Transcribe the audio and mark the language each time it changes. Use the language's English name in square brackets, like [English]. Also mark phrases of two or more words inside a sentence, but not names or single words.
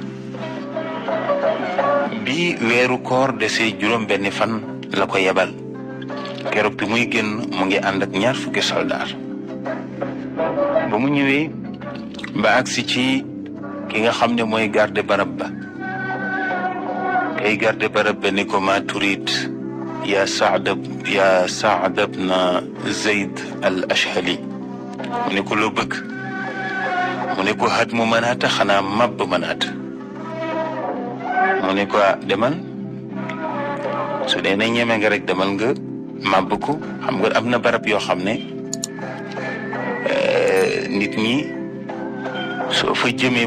[Wolof] bi weeru koor desee juróom benni fan la ko yebal keroog bi muy génn mu ngi ànd ak 20 soldaar ba mu ñëwee ba agsi ci ki nga xam ne mooy garde barab ba kay garde barab ba ni ko maa turit يا سعد بن زيد الأشهلي mu ne ko loo bëgg mu ne ko hadmu Manaata xanaa màbb Manaata mu ne ko demal su dee ne ñeme nga rek demal nga màbb ko xam nga am na barab yoo xam ne nit ñi soo fa jëmee